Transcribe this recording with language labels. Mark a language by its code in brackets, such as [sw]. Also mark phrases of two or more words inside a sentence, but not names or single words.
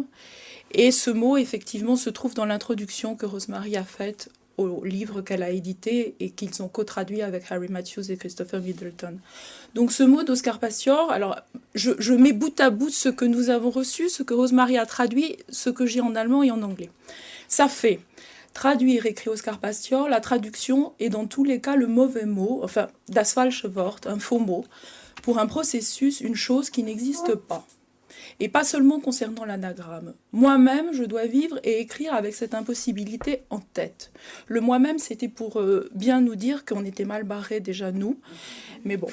[fr] Et ce mot, effectivement, se trouve dans l'introduction que Rosemary a faite au livre qu'elle a édité et qu'ils ont co-traduit avec Harry Matthews et Christopher Middleton. Donc ce mot d'Oscar Pastior, alors je mets bout à bout ce que nous avons reçu, ce que Rosemary a traduit, ce que j'ai en allemand et en anglais. Ça fait traduire, écrit Oscar Pastior, la traduction est dans tous les cas le mauvais mot, enfin, [de] das falsche Wort, [fr] un faux mot, pour un processus, une chose qui n'existe pas. Et pas seulement concernant l'anagramme. Moi-même, je dois vivre et écrire avec cette impossibilité en tête. Le moi-même, c'était pour bien nous dire qu'on était mal barrés déjà, nous. Mais bon.